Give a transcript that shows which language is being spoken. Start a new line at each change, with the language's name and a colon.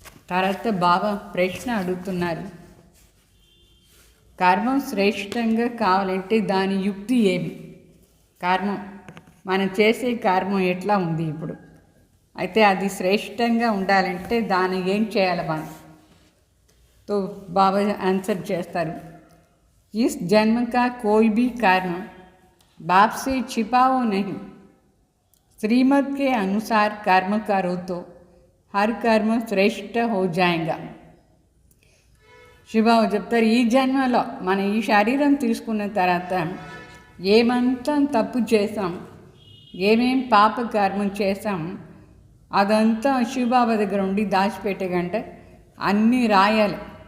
Telugu: తర్వాత బాబా ప్రశ్న అడుగుతున్నారు, కర్మం శ్రేష్టంగా కావాలంటే దాని యుక్తి ఏమి? కర్మం మనం చేసే కర్మం ఎట్లా ఉంది ఇప్పుడు, అయితే అది శ్రేష్టంగా ఉండాలంటే దాన్ని ఏం చేయాలి మనం? తో బాబా ఆన్సర్ చేస్తారు,
Hindi: इस जन्म का कोई भी कर्म बाप से छिपाओ नहीं. श्रीमत के अनुसार कर्म करो तो हर कर्म श्रेष्ठ हो जाएगा.
Telugu: శివబాబు చెప్తారు, ఈ జన్మలో మన ఈ శరీరం తీసుకున్న తర్వాత ఏమంతా తప్పు చేసాం, ఏమేం పాప కర్మం చేసాం, అదంతా శివబాబా దగ్గర ఉండి దాచిపెట్టేకంటే అన్నీ రాయాలి.